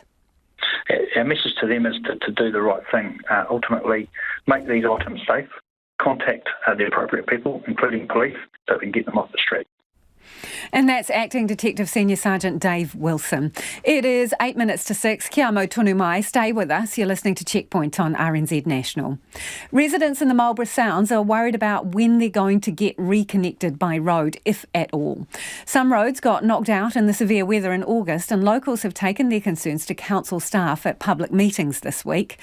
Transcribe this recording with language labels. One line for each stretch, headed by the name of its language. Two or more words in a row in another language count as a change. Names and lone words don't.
English: Our message to them is to do the right thing. Ultimately, make these items safe, contact the appropriate people, including police, so we can get them off the street. And that's Acting Detective Senior Sergeant Dave Wilson. It is 8 minutes to 6.
Māori: Kia mau tonu mai.
English: Stay with us. You're listening to Checkpoint on RNZ National. Residents in the Marlborough Sounds are worried about when they're going to get reconnected by road, if at all. Some roads got knocked out in the severe weather in August, and locals have taken their concerns to council staff at public meetings this week.